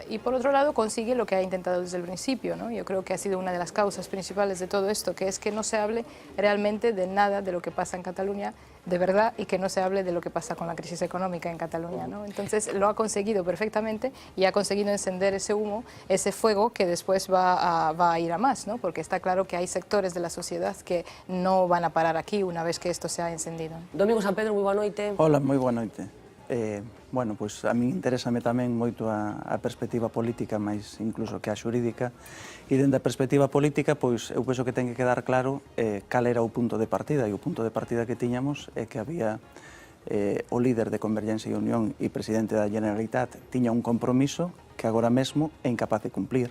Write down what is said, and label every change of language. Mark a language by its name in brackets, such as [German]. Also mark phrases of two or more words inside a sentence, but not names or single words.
[Spanish] Y por otro lado consigue lo que ha intentado desde el principio, ¿no? Yo creo que ha sido una de las causas principales de todo esto, que es que no se hable realmente de nada de lo que pasa en Cataluña de verdad y que no se hable de lo que pasa con la crisis económica en Cataluña, ¿no? Entonces lo ha conseguido perfectamente y ha conseguido encender ese humo, ese fuego que después va a ir a más, ¿no? Porque está claro que hay sectores de la sociedad que no van a parar aquí una vez que esto se ha encendido. [Galician] Domingo San Pedro, moi boa noite. Hola, moi boa noite. Bueno, pois a mí interésame tamén moito a perspectiva política, máis incluso que a xurídica, e dende a perspectiva política, pois eu penso que ten que quedar claro cal era o punto de partida, e o punto de partida que tiñamos é que había o líder de Convergencia e Unión e presidente da Generalitat tiña un compromiso que agora mesmo é incapaz de cumplir.